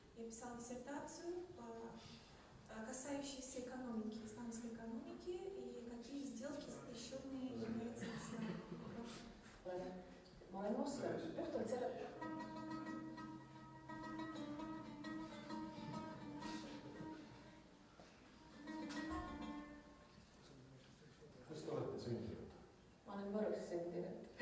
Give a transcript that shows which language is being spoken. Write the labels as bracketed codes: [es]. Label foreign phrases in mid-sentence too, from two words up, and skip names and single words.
[ru] написал диссертацию касающиеся экономики, исламской экономики и какие сделки запрещенные являются исламом. [et] Ma olen moslem, puhtalt selle... Kus te olete sündinud? Ma olen Võrus sündinud.